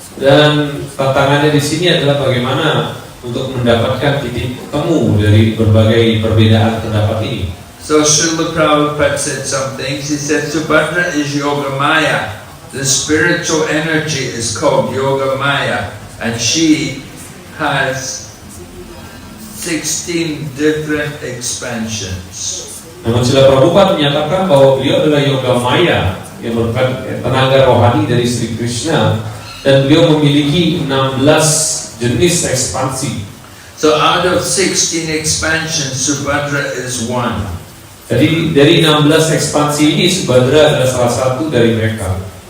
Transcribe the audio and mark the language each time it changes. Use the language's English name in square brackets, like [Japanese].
[Indonesian] Dan tantangannya di sini adalah bagaimana untuk mendapatkan titik temu dari berbagai perbedaan pendapat ini. [English] So Srila Prabhupada said some things. He said Subhadra is Yogamaya. The spiritual energy is called Yogamaya, and she has 16 different expansions. [Indonesian] Namun Srila Prabhupada menyatakan bahwa beliau adalah Yogamaya yang merupakan tenaga rohani dari Sri Krishna, dan beliau memiliki 16 jenis ekspansi. [English] So out of 16 expansions, Subhadra is one. [Indonesian] Jadi dari 16 ekspansi ini Subhadra adalah salah satu dari mereka.